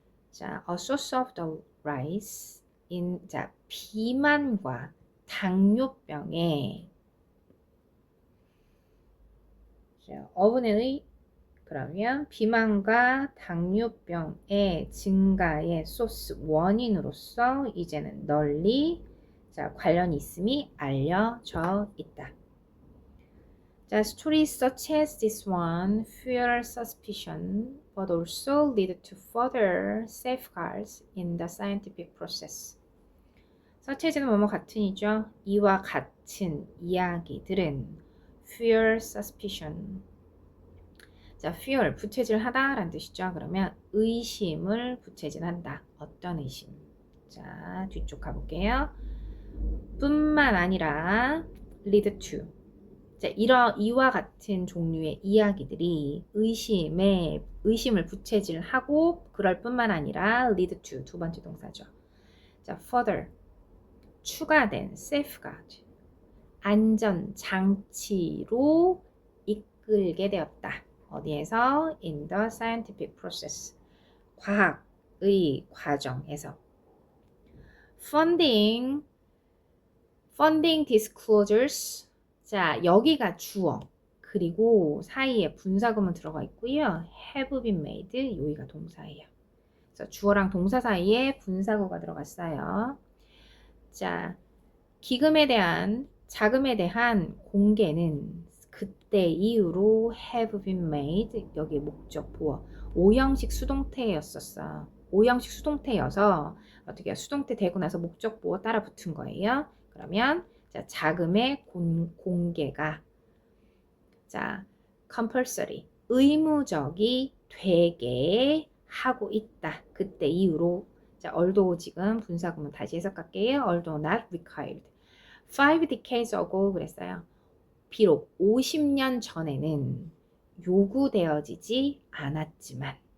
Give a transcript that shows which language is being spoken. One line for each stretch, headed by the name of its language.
Korean: 자,
English: a source of the rise in
Korean: 자, 비만과 당뇨병의 자, 어분의 그러면 비만과 당뇨병의 증가의 소스 원인으로서 이제는 널리 자, 관련이 있음이 알려져 있다.
English: 자, stories such as this one fuel suspicion but also lead to further safeguards in the scientific process. such as
Korean: 는 뭐뭐 같은이죠. 이와 같은 이야기들은
English: fuel suspicion
Korean: 자, fuel, 부채질하다 라는 뜻이죠. 그러면 의심을 부채질한다. 어떤 의심? 자, 뒤쪽 가볼게요. 뿐만 아니라
English: lead to
Korean: 자, 이와 같은 종류의 이야기들이 의심을 부채질하고 그럴 뿐만 아니라 lead to 두 번째 동사죠. 자, further 추가된 safeguard 안전 장치로 이끌게 되었다. 어디에서?
English: In the scientific process.
Korean: 과학의 과정에서.
English: Funding disclosures.
Korean: 자, 여기가 주어. 그리고 사이에 분사구문 들어가 있고요.
English: have been made.
Korean: 여기가 동사예요. 그래서 주어랑 동사 사이에 분사구가 들어갔어요. 자, 자금에 대한 공개는 그때 이후로
English: have been made
Korean: 여기 목적 보어 5형식 수동태였었어. 5형식 수동태여서 어떻게 수동태 되고 나서 목적 보어 따라 붙은 거예요. 그러면 자, 자금의 공개가 자, compulsory 의무적이 되게 하고 있다. 그때 이후로 자, although 지금 분사구문 다시 해석할게요.
English: although not required. 5 decades ago
Korean: 그랬어요. 비록 50년 전에는 요구되어지지 않았지만